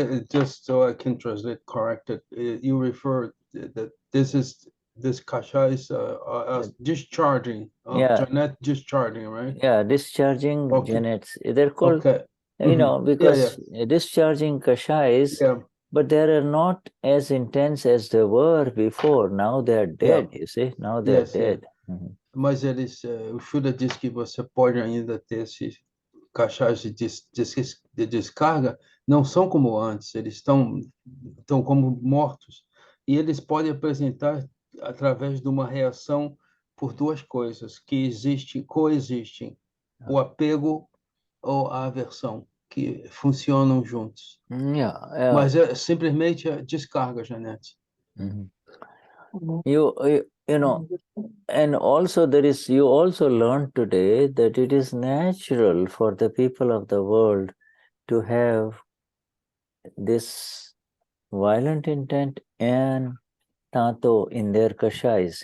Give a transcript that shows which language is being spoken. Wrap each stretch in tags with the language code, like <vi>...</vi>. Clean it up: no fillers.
<en>Just so I can translate corrected, you refer that this kasha is discharging, Janet discharging, right? Yeah, discharging Janets. They're called, you know, because discharging kashais, but they are not as intense as they were before. Now they are dead, you see. Now they are dead.</en> <pt>Mas o Shuddha diz que você pode ainda ter esses kashais de descarga, não são como antes, eles estão como mortos, e eles podem apresentar através de uma reação por duas coisas que coexistem, o apego ou a aversão, que funcionam juntos. Mas é simplesmente a descarga, Janete.</pt> <en>You know, and also you also learned today that it is natural for the people of the world to have this violent intent and Taanto in their kashais.</en>